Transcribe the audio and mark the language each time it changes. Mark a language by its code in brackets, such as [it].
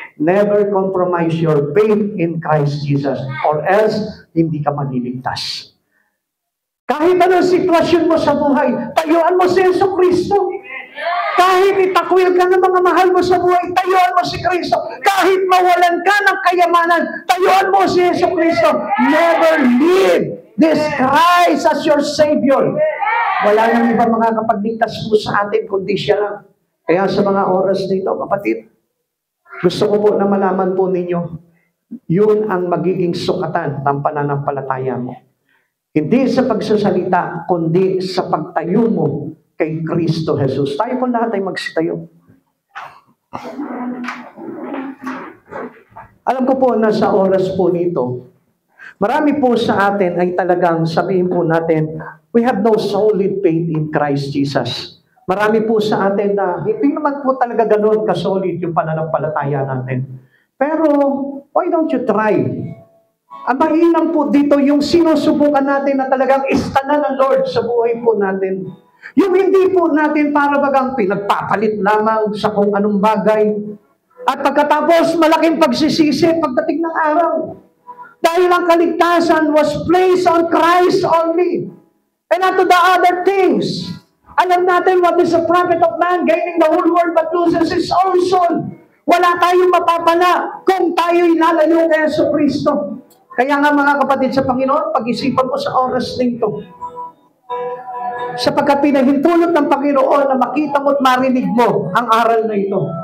[en] Never compromise your faith in Christ Jesus, or else [tl] hindi ka maliligtas. Kahit anong sitwasyon mo sa buhay, tayuan mo si Yesu Kristo. Kahit itakwil ka ng mga mahal mo sa buhay, tayuan mo si Kristo. Kahit mawalan ka ng kayamanan, tayuan mo si Yesu Kristo. [en] Never leave this Christ as your Savior. [tl] Wala nang iba mga kapagligtas mo sa atin, kundi siya lang. Kaya sa mga oras nito, kapatid, gusto ko po na malaman po ninyo, yun ang magiging sukatan ng pananampalataya mo. Hindi sa pagsasalita, kundi sa pagtayo mo kay Kristo Jesus. Tayo po lahat ay magsitayo. Alam ko po na sa oras po nito, marami po sa atin ay talagang sabihin po natin, [en] we have no solid faith in Christ Jesus. [tl] Marami po sa atin na hindi naman po talaga ganoon ka-solid yung pananampalataya natin. Pero, [en] why don't you try? [tl] Ang mainam po dito, yung sinusubukan natin na talagang istanan ng Lord sa buhay po natin. Yung hindi po natin para bagang pinagpapalit lamang sa kung anong bagay. At pagkatapos, malaking pagsisisi pagdating ng araw. Dahil ang kaligtasan [en] was placed on Christ only. And not to the other things. [tl] Alam natin [en] what is the profit of man gaining the whole world but loses his own soul. [tl] Wala tayong mapapala kung tayo'y lalayo kay Jesucristo. Kaya nga mga kapatid sa Panginoon, pag-isipan mo sa oras na ito. Sapagkat pinahintulot ng Panginoon na makita mo at marinig mo ang aral na ito.